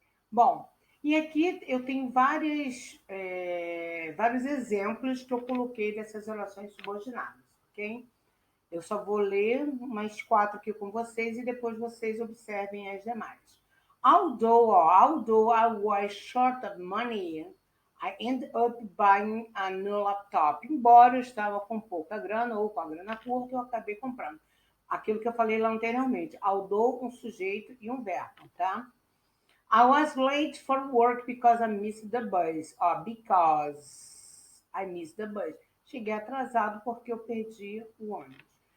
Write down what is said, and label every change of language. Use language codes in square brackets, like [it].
[pt] Bom, e aqui eu tenho vários exemplos que eu coloquei dessas relações subordinadas, ok? Eu só vou ler mais 4 aqui com vocês e depois vocês observem as demais. [en] Although I was short of money, I ended up buying a new laptop. [pt] Embora eu estava com pouca grana ou com a grana curta, eu acabei comprando. Aquilo que eu falei lá anteriormente. Although, um sujeito e um verbo, tá? [en] I was late for work because I missed the bus. [pt] Ó, [en] because I missed the bus. [pt] Cheguei atrasado porque eu perdi o ônibus.